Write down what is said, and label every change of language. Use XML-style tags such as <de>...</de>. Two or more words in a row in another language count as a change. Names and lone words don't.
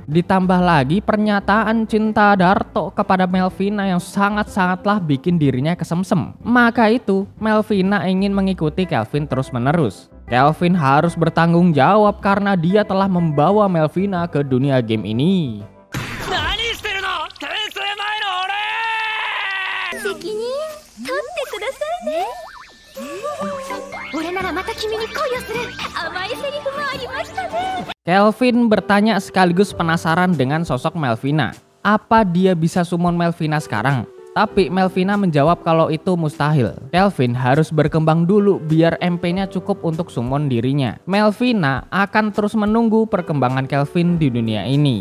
<id>Ditambah lagi pernyataan cinta Darto kepada Melvina yang sangat-sangatlah bikin dirinya kesemsem. Maka itu Melvina ingin mengikuti Kelvin terus-menerus. Kelvin harus bertanggung jawab karena dia telah membawa Melvina ke dunia game ini.</id> <ja>責任取ってくださいね。俺ならまた君に恋をする甘いセリフもありました。</ja> <id>Kelvin bertanya sekaligus penasaran dengan sosok Melvina. Apa dia bisa summon Melvina sekarang? Tapi Melvina menjawab kalau itu mustahil. Kelvin harus berkembang dulu biar MP-nya cukup untuk summon dirinya. Melvina akan terus menunggu perkembangan Kelvin di dunia ini.</id>